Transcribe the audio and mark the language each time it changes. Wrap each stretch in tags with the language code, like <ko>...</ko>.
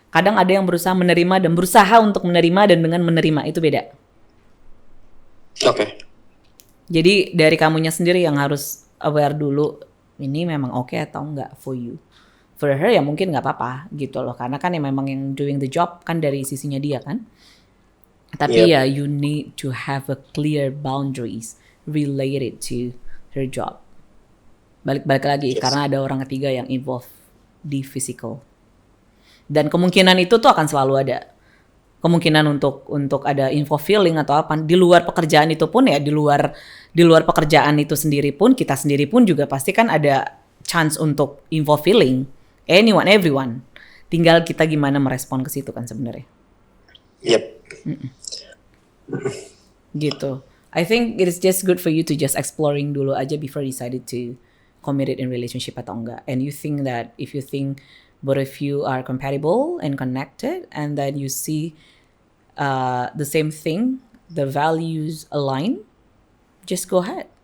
<id>Kadang ada yang berusaha menerima dan berusaha untuk menerima dan dengan menerima itu beda. Oke. Jadi dari kamunya sendiri yang harus aware dulu, ini memang oke atau enggak for you. For her ya mungkin nggak apa-apa gitu loh, karena kan yang memang yang</id> <en>doing the job</en> <id>kan dari sisinya dia kan. Tapi ya</id> <en>you need to have a clear boundaries related to her job.</en> <id>Balik lagi karena ada orang ketiga yang involved di physical. Dan kemungkinan itu tuh akan selalu ada. Kemungkinan untuk ada info feeling atau apa di luar pekerjaan itu pun ya di luar pekerjaan itu sendiri pun kita sendiri pun juga pasti kan ada chance untuk info feeling. Everyone. Tinggal kita gimana merespon ke situ kan sebenarnya. Yep. Gitu.</id> <en>I think it is just good for you to just exploring</en> <id>dulu aja</id> <en>before decided to committed in relationship</en> <id>atau enggak.</id> <en>And you think that if you think both of you are compatible and connected, and then you see the same thing, the values align, just go ahead.</en>